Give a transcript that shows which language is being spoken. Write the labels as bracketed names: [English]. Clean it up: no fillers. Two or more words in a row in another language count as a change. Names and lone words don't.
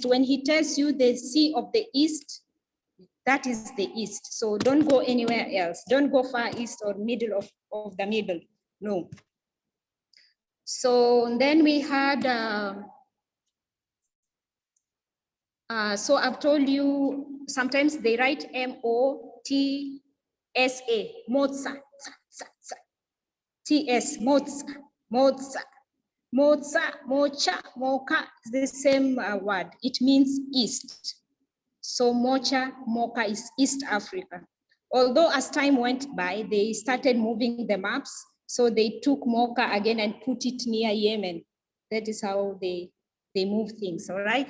[English] When he tells you the Sea of the East, that is the East. So don't go anywhere else. Don't go far east or middle of the middle, no. So then we had, so I've told you, sometimes they write M-O-T-S-A, Motsa, T-S, Motsa, Motsa, Motsa, Mocha, Mocha, the same word. It means East. So Mocha, Mocha is East Africa. Although as time went by, they started moving the maps. So they took Mocha again and put it near Yemen. That is how they move things, all right?